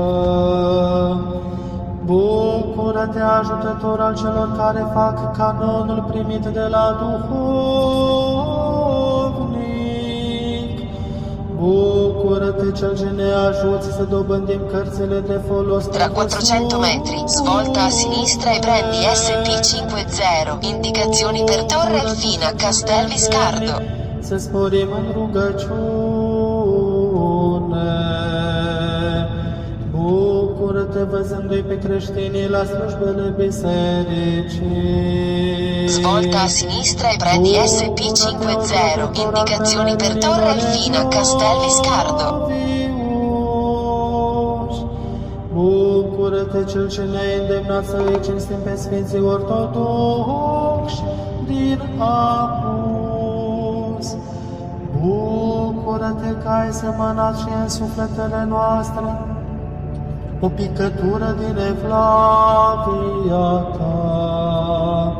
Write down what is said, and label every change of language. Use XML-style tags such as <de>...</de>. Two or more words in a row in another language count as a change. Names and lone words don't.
<ro>Bucură-te, ajutător al celor care fac canonul primit de la duhovnic. Bucură-te, cel ce ne ajuți să dobândim cărțile de folos.</ro> <it>Tra 400 metri, svolta a sinistra e prendi SP50, indicazioni per Torre Alfina, Castel Viscardo.</it> <ro>Să sporim în rugăciune. Bucură-te văzându-i pe creștinii la slujbele bisericii.</ro> <it>Svolta a sinistra e prendi SP50, indicazioni per Torre Alfina, Castel Viscardo.</it> <ro>Bucură-te, cel ce ne-a îndemnat să îi cinstim pe Sfinții Ortodoxi din Apus. Bucură-te că ai semănat și în sufletele noastre o picătură din evlavia ta.</ro>